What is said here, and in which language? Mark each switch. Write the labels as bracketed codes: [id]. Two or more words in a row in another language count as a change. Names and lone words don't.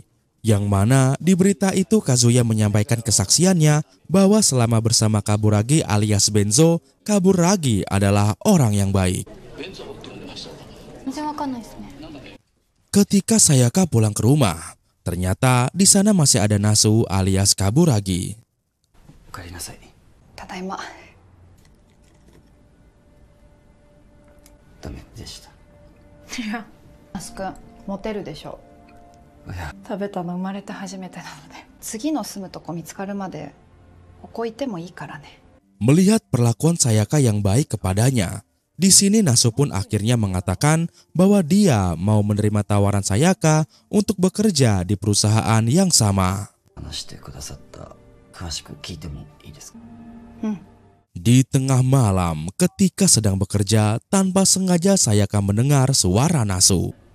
[id] Yang mana di berita itu Kazuya menyampaikan kesaksiannya bahwa selama bersama Kaburagi alias Benzo, Kaburagi adalah orang yang baik. Ketika Sayaka pulang ke rumah, ternyata di sana masih ada Nasu alias Kaburagi. [ja] Tadaima. ナスくん、モテるでしょ. 食べたの生まれて初めてなので、次の住むとこ見つかるまでここいてもいいからね。 [id] Melihat perlakuan Sayaka yang baik kepadanya, di sini Nasu pun akhirnya mengatakan bahwa dia mau menerima tawaran Sayaka untuk bekerja di perusahaan yang sama. Di tengah malam, ketika sedang bekerja, tanpa sengaja Sayaka mendengar suara Nasu.